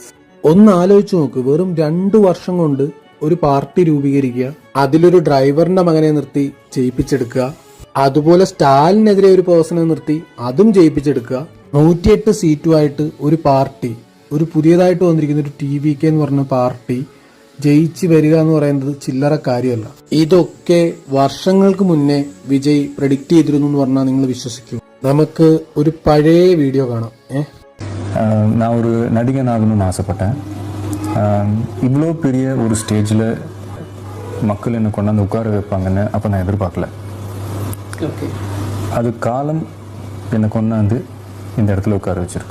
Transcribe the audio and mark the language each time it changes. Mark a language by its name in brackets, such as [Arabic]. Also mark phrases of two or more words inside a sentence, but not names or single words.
[Malayalam] ഒന്ന് ആലോചിച്ച് നോക്ക്, വെറും 2 വർഷം കൊണ്ട് ഒരു പാർട്ടി രൂപീകരിക്കുക, അതിലൊരു ഡ്രൈവറിന്റെ മകനെ നിർത്തി ജയിപ്പിച്ചെടുക്കുക, അതുപോലെ സ്റ്റാലിനെതിരെ ഒരു പേഴ്സണെ നിർത്തി അതും ജയിപ്പിച്ചെടുക്കുക, 108 സീറ്റുമായിട്ട് ഒരു പാർട്ടി, ഒരു പുതിയതായിട്ട് വന്നിരിക്കുന്ന ഒരു TVK എന്ന് പറഞ്ഞ പാർട്ടി ജയിച്ചു വരിക എന്ന് പറയുന്നത് ചില്ലറ കാര്യമല്ല. ഇതൊക്കെ വർഷങ്ങൾക്ക് മുന്നേ വിജയ് പ്രെഡിക്റ്റ് ചെയ്തിരുന്നു എന്ന് പറഞ്ഞാൽ നിങ്ങൾ വിശ്വസിക്കൂ? നമുക്ക് ഒരു പഴയ വീഡിയോ കാണാം. [Tamil] நான் ஒரு நடிகன் ஆகணும்னு ஆசைப்பட்டேன். இவ்வளோ பெரிய ஒரு ஸ்டேஜில் மக்கள் என்னை கொண்டாந்து உட்கார வைப்பாங்கன்னு அப்போ நான் எதிர்பார்க்கல. அது காலம் என்னை கொண்டாந்து இந்த இடத்துல உட்கார வச்சிருக்கு.